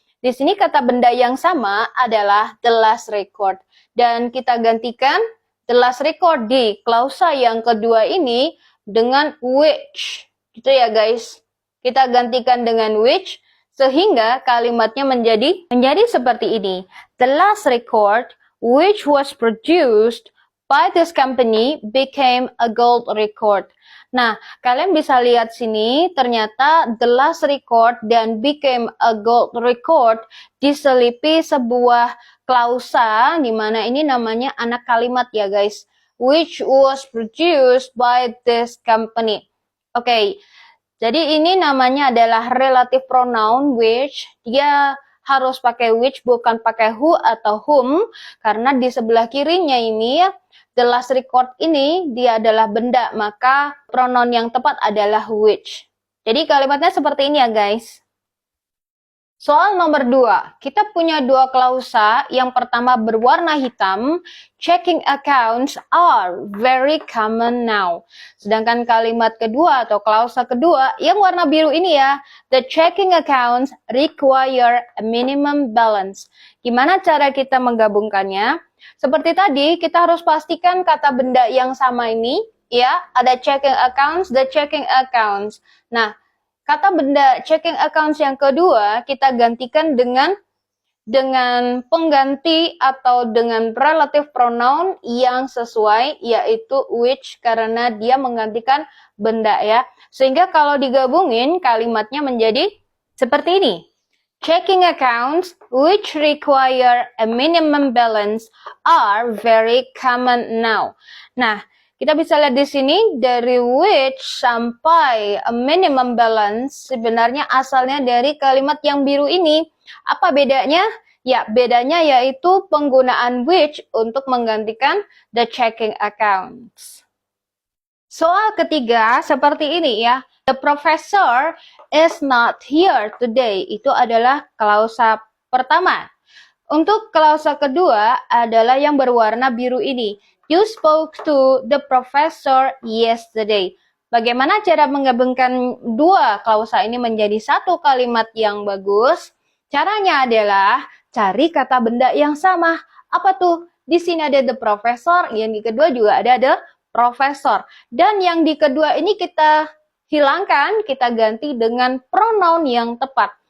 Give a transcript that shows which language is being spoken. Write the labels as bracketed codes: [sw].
[id] Di sini kata benda yang sama adalah [en] the last record. [id] Dan kita gantikan [en] the last record [id] di klausa yang kedua ini dengan which. Gitu ya guys. Kita gantikan dengan which. Sehingga kalimatnya menjadi seperti ini. [en] The last record which was produced by this company became a gold record. [id] Nah, kalian bisa lihat sini, ternyata [en] the last record [id] dan [en] became a gold record [id] diselipi sebuah klausa, di mana ini namanya anak kalimat ya guys, [en] which was produced by this company. [id] Oke. Jadi ini namanya adalah relative pronoun which, dia harus pakai which bukan pakai who atau whom, karena di sebelah kirinya ini [en] the last record [id] ini dia adalah benda, maka pronoun yang tepat adalah which. Jadi kalimatnya seperti ini ya guys. Soal nomor 2, kita punya dua klausa. Yang pertama berwarna hitam, [en] checking accounts are very common now. [id] Sedangkan kalimat kedua atau klausa kedua yang warna biru ini ya, [en] the checking accounts require a minimum balance. [id] Gimana cara kita menggabungkannya? Seperti tadi, kita harus pastikan kata benda yang sama ini, ya, ada checking accounts, [en] the checking accounts. [id] Nah, kata benda checking accounts yang kedua kita gantikan dengan pengganti atau dengan relative pronoun yang sesuai, yaitu which, karena dia menggantikan benda ya. Sehingga kalau digabungin kalimatnya menjadi seperti ini. [en] Checking accounts which require a minimum balance are very common now. [id] Nah, kita bisa lihat di sini dari which sampai [en] a minimum balance [id] sebenarnya asalnya dari kalimat yang biru ini. Apa bedanya? Ya, bedanya yaitu penggunaan which untuk menggantikan [en] the checking accounts. [id] Soal ketiga seperti ini ya. [en] The professor is not here today. [id] Itu adalah klausa pertama. Untuk klausa kedua adalah yang berwarna biru ini. [en] You spoke to the professor yesterday. [id] Bagaimana cara menggabungkan dua klausa ini menjadi satu kalimat yang bagus? Caranya adalah cari kata benda yang sama. Apa tuh? Di sini ada [en] the professor, [id] yang di kedua juga ada the professor. Dan yang di kedua ini kita hilangkan, kita ganti dengan pronoun yang tepat.